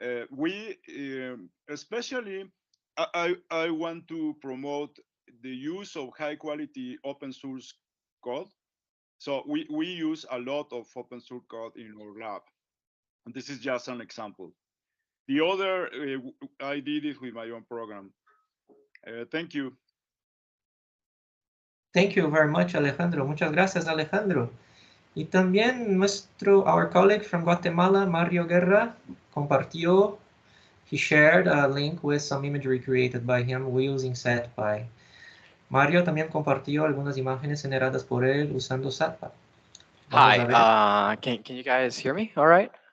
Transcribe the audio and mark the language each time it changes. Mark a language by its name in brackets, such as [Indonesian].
[English] We especially I want to promote the use of high quality open source code. So we use a lot of open source code in our lab. And this is just an example. The other, I did it with my own program. Thank you. Thank you very much, Alejandro. [Spanish] Muchas gracias, Alejandro. Y también [English] our colleague from Guatemala, Mario Guerra, [Spanish] compartió, [English] he shared a link with some imagery created by him using SatPy. [Spanish] Mario también compartió algunas imágenes generadas por él usando SatPy. [English] Hi, can you guys hear me all right?